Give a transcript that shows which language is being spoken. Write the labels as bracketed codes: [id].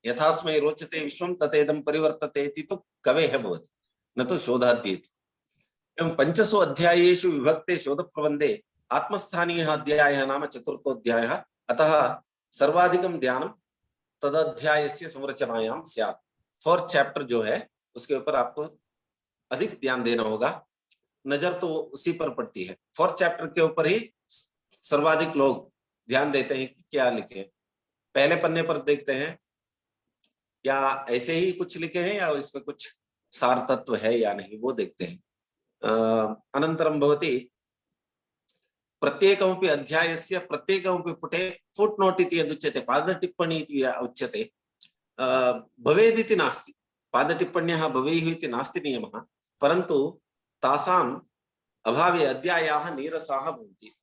[sa] यथास्मै रोचते विश्वं तथेदं परिवर्तते इति तु कवेः भवति, न तु शोधाद्येति। एवं 5सु अध्यायेषु विभक्ते शोधप्रबन्धे आत्मस्थानीयः अध्यायः नाम 4थोऽध्यायः। अतः सर्वाधिकं ध्यानं तदध्यायस्य संरचनायां स्यात्। [hi] 4th चैप्टर जो है उसके ऊपर आपको अधिक ध्यान देना होगा, नजर तो उसी पर पड़ती है। 4th चैप्टर के ऊपर ही सर्वाधिक लोग ध्यान देते हैं कि क्या लिखे। पहले पन्ने पर देखते हैं या ऐसे ही कुछ लिखे हैं या इसमें कुछ सार तत्व है या नहीं, वो देखते हैं। [sa] अनंतरम भवति प्रत्येकमपि अध्यायस्य प्रत्येकमपि पुटे फुट्नोट इति यदुच्यते, पादटिप्पणी इति उच्यते, भवेदिति नास्ति। पादटिप्पण्यः भवेयुः इति नास्ति नियमः, परन्तु तासाम् अभावे अध्यायाः नीरसाः भवन्ति।